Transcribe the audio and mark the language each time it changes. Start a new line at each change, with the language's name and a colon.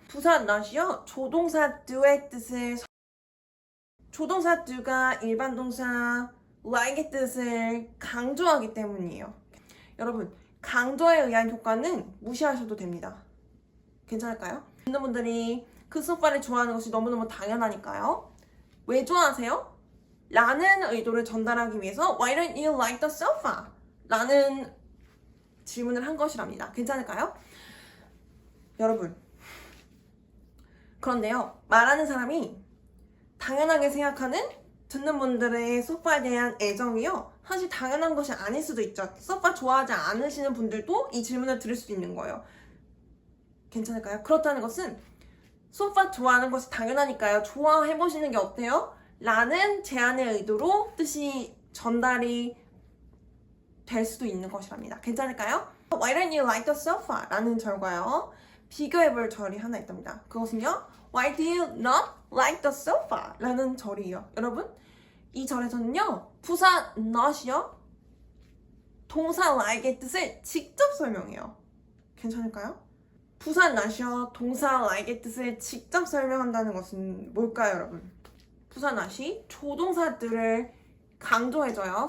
Korean: 부사 not이요 조동사 do의 뜻을 조동사 do가 일반 동사 like의 뜻을 강조하기 때문이에요. 여러분 강조에 의한 효과는 무시하셔도 됩니다. 괜찮을까요? 듣는 분들이 그 소파를 좋아하는 것이 너무너무 당연하니까요. 왜 좋아하세요? 라는 의도를 전달하기 위해서
English: Why don't you like the sofa?
Korean: 라는 질문을 한 것이랍니다. 괜찮을까요? 여러분, 그런데요, 말하는 사람이 당연하게 생각하는 듣는 분들의 소파에 대한 애정이요, 사실 당연한 것이 아닐 수도 있죠. 소파 좋아하지 않으시는 분들도 이 질문을 들을 수 있는 거예요. 괜찮을까요? 그렇다는 것은 소파 좋아하는 것이 당연하니까요, 좋아해보시는 게 어때요? 라는 제안의 의도로 뜻이 전달이 될 수도 있는 것이랍니다. 괜찮을까요?
English: Why don't you like the sofa?
Korean: 라는 절과요, 비교해볼 절이 하나 있답니다. 그것은요,
English: Why do you not like the sofa?
Korean: 라는 절이에요. 여러분, 이 절에서는요, 부사 not이요, 동사 like의 뜻을 직접 설명해요. 괜찮을까요? 부사 not이요, 동사 like의 뜻을 직접 설명한다는 것은 뭘까요, 여러분? 부사 not이 조동사들을 강조해줘요.